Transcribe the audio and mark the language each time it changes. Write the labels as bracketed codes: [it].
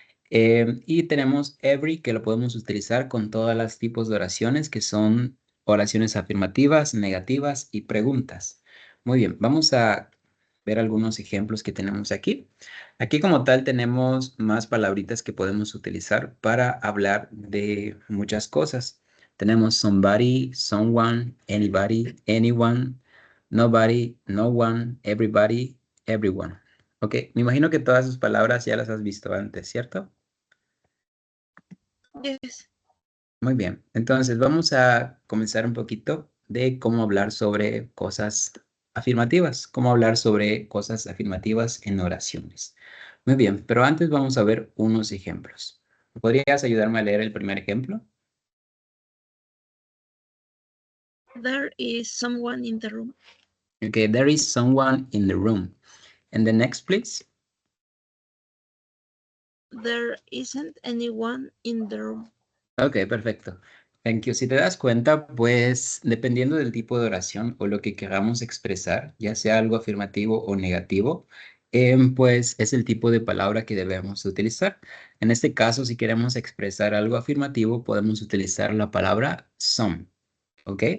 [es] Y tenemos every que lo podemos utilizar con todos los tipos de oraciones que son oraciones afirmativas, negativas y preguntas. Muy bien, vamos a ver algunos ejemplos que tenemos aquí. Aquí como tal tenemos más palabritas que podemos utilizar para hablar de muchas cosas. Tenemos somebody, someone, anybody, anyone, nobody, no one, everybody, everyone. Ok, me imagino que todas sus palabras ya las has visto antes, ¿cierto? [en] Yes. [es] Muy bien, entonces vamos a comenzar un poquito de cómo hablar sobre cosas afirmativas, cómo hablar sobre cosas afirmativas en oraciones. Muy bien, pero antes vamos a ver unos ejemplos. ¿Podrías ayudarme a leer el primer ejemplo? [en] There is someone in the room. Okay, there is someone in the room. And the next, please. There isn't anyone in the room. Ok, perfecto. Thank you. [es] Si te das cuenta, pues dependiendo del tipo de oración o lo que queramos expresar, ya sea algo afirmativo o negativo, pues es el tipo de palabra que debemos utilizar. En este caso, si queremos expresar algo afirmativo, podemos utilizar la palabra some. ¿Ok?